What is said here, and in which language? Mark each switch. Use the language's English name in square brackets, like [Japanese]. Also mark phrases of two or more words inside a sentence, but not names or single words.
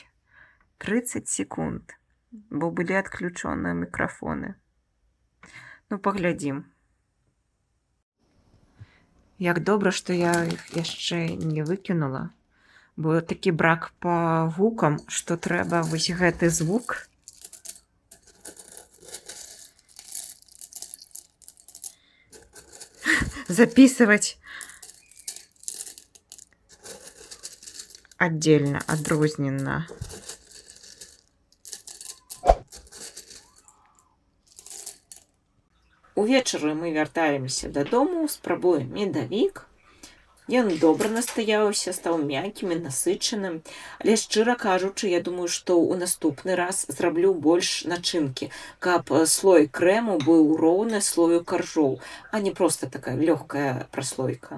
[Belarusian] 30 секунд, бо былі адключоныя мікрафоны. Паглядзім. Як добра, што я іх яшчэ не выкінула, бо такі брак па гукам, што трэба вось гэты звук [Russian] записывать отдельно, [Belarusian] адрозненна. Увечары мы вяртаемся дадому, спрабуем медавік. Ён добра настаяўся, стаў мяккім і насычаным. Але, шчыра кажучы, я думаю, што ў наступны раз зраблю больш начынкі, каб слой крэму быў роўны слою каржоў, а не проста такая лёгкая праслойка.